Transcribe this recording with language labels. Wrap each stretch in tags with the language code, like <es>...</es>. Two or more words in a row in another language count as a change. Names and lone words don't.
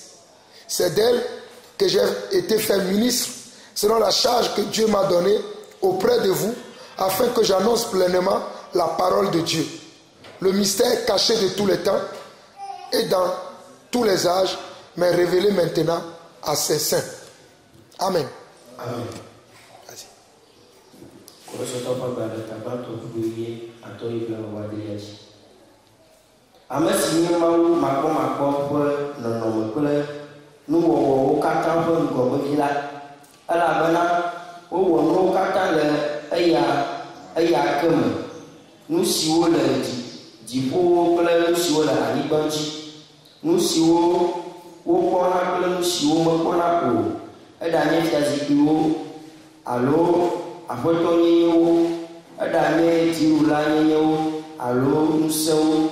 <fr>C'est d'elle que j'ai été fait ministre selon la charge que Dieu m'a donnée auprès de vous, afin que j'annonce pleinement la parole de Dieu, le mystère caché de tous les temps et dans tous les âges, mais révélé maintenant à ses saints. Amen. Amen. Vas-y.</fr> <ee>Ame si nye Mawu makpɔmakpɔ ƒe nɔnɔme kple nuwɔwɔwo katã ƒe ŋgɔgbevi la, elabena wowɔ nuwo katã le eya ke me, nu siwo le dziƒowo kple nu siwo le anyigba dzi, nu siwo wokpɔna kple nu siwo mekpɔna o, eɖanye fiazikpuiwo alo aƒetɔnyenyewo, eɖanye dziɖula nyenyewo alo ŋusẽwo.</ee>